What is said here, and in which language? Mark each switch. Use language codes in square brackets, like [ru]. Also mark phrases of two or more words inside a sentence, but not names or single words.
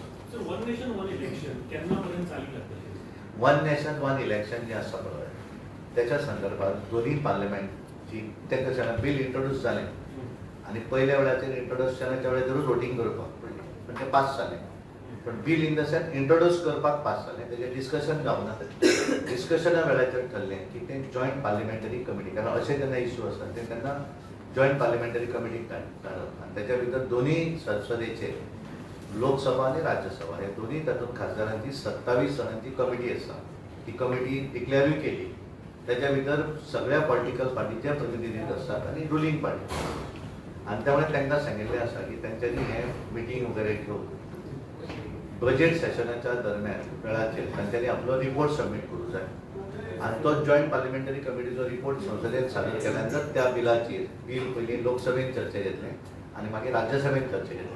[en] One Nation One Election [mr] केव्हापर्यंत चालू? [en] One Nation One Election [mr] जे असं बरोबर आहे त्याच्या संदर्भात दोन्ही पार्लमेंटची ते कशाने बिल इंट्रोड्यूस झाले आणि पहिल्या वेळाचे इंट्रोड्युक्शनाच्या वेळेस जरूर वोटिंग करपाक पडली, पण ते पास झाले. [kok] पण [en] bill in the sense introduce [kok] करपाक पास झाले, त्याचे डिस्कशन जावना. डिस्कशना वेळाचेर ठरले की ते [en] joint parliamentary committee, [kok] कारण असे जेन्ना इश्यू असतात ते त्यांना [en] joint parliamentary committee [kok] काडप, आणि त्याच्या भितर दोन्ही संसदेचे लोकसभा आणि राज्यसभा हे दोन्ही तातूंत खासदारांची 27 जणांची कमिटी आसा. ती कमिटी डिक्लेअरूय केली. त्याच्या भितर सगळ्या [en] political party [kok] प्रतिनिधी असतात आणि [en] ruling party, [kok] आणि त्यामुळे त्यांना सांगितले आसा की त्यांच्यानी हे मिटींग वगैरे घेऊन [en] budget session [kok] दरम्यान वेळाचेर त्यांच्यानी आपलो रिपोर्ट सबमिट करूंक जाय, आणि तो [en] joint parliamentary committee [kok] रिपोर्ट संसदेत सादर केल्यानंतर त्या बिलाचेर बिल पयलीं लोकसभेत चर्चे घेतले आणि मागीर राज्यसभेत चर्चे घेतले.